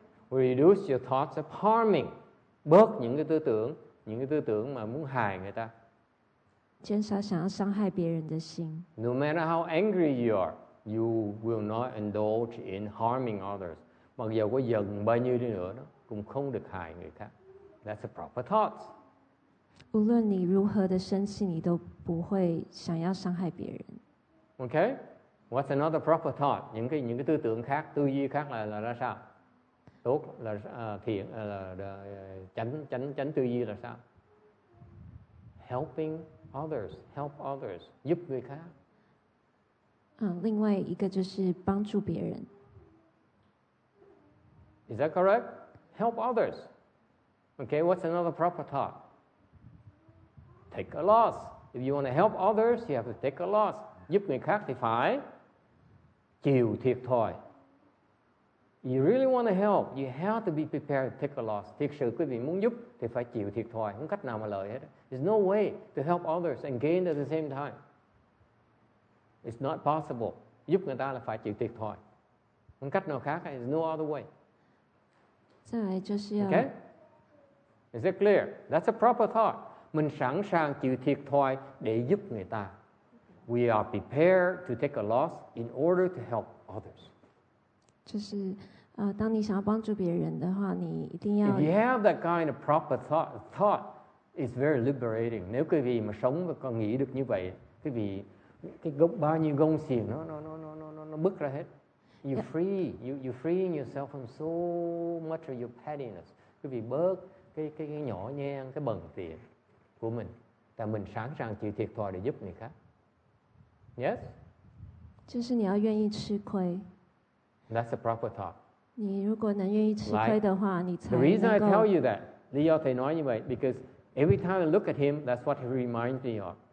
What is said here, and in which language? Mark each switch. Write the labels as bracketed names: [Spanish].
[English] Reduce your thoughts of harming. [Vietnamese] Bớt những cái tư tưởng mà muốn hại người ta. [Chinese] 减少想要伤害别人的心。 [English] No matter how angry you are, you will not indulge in harming others. [Vietnamese] Mặc dù có giận bao nhiêu đi nữa đó, cũng không được hại người khác. [English] That's the proper thoughts. [Chinese] 无论你如何的生气，你都不会想要伤害别人。 [English] Okay? What's another proper thought? [Vietnamese] Những cái tư tưởng khác, tư duy khác là ra sao? Tốt là thiện là chánh tư duy là sao? [English] Helping others, help others, [Vietnamese] giúp người khác. [Chinese] 另外一个就是帮助别人。 [English] Is that correct? Help others. Okay, what's another proper thought? Take a loss. If you want to help others, you have to take a loss. [Vietnamese] Giúp người khác thì phải chịu thiệt thòi. [English] You really want to help, you have to be prepared to take a loss. [Vietnamese] Thiệt sự quý vị muốn giúp thì phải chịu thiệt thòi, không cách nào mà lợi hết. [English] There's no way to help others and gain at the same time. It's not possible. [Vietnamese] Giúp người ta là phải chịu thiệt thòi. Không cách nào khác, [English] there's no other way. [Chinese] 再来就是要 [English] Okay? Is it clear? That's a proper thought. [Vietnamese] Mình sẵn sàng chịu thiệt thòi để giúp người ta. [English] We are prepared to take a loss in order to help others. [Chinese] 就是当你想要帮助别人的话，你一定要 [English] If you have that kind of proper thought, it's very liberating. [Vietnamese] Nếu quý vị mà sống và còn nghĩ được như vậy, quý vị cái bao nhiêu gông xiềng nó bứt ra hết. [English] You free, you freeing yourself from so much of your pettiness. [Vietnamese] Quý vị bớt cái nhỏ nhen, cái bần tiện của mình. Tại mình sẵn sàng chịu thiệt thòi để giúp người khác. [English] Yes? [Chinese] 就是你要愿意吃亏。 [English] That's a proper thought. [Chinese] 你如果能愿意吃亏的话，你才 [English] The reason I [Chinese] 能 [English] tell [Chinese] 够。 [English] you that, [Vietnamese] lý do thầy nói như vậy, [English] because every time I look at him, that's what he reminds me of.